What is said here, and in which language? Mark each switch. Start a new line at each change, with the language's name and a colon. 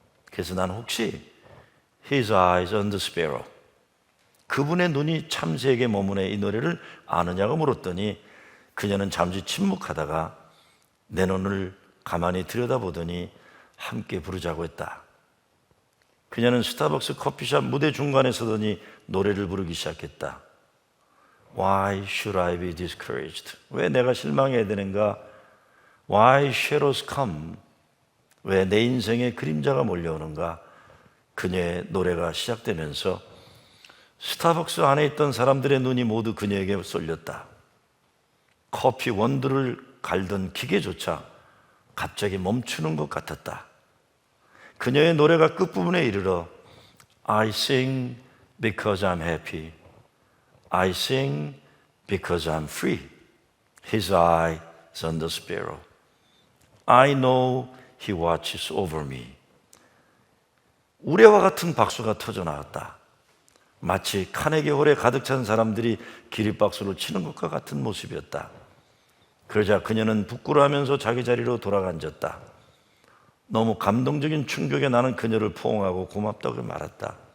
Korean: 그래서 나는 혹시
English: His eyes on the sparrow,
Korean: 그분의 눈이 참새에게 머무네 이 노래를 아느냐고 물었더니 그녀는 잠시 침묵하다가 내 눈을 가만히 들여다보더니 함께 부르자고 했다. 그녀는 스타벅스 커피숍 무대 중간에 서더니 노래를 부르기 시작했다.
English: Why should I be discouraged?
Korean: 왜 내가 실망해야 되는가?
English: Why shadows come?
Korean: 왜 내 인생에 그림자가 몰려오는가? 그녀의 노래가 시작되면서 스타벅스 안에 있던 사람들의 눈이 모두 그녀에게 쏠렸다. 커피 원두를 갈던 기계조차 갑자기 멈추는 것 같았다. 그녀의 노래가 끝부분에 이르러
English: I sing because I'm happy. I sing because I'm free. His eye is on the sparrow. I know he watches over me.
Korean: 우레와 같은 박수가 터져 나왔다. 마치 카네기 홀에 가득 찬 사람들이 기립박수를 치는 것과 같은 모습이었다. 그러자 그녀는 부끄러워하면서 자기 자리로 돌아가 앉았다. 너무 감동적인 충격에 나는 그녀를 포옹하고 고맙다고 말했다.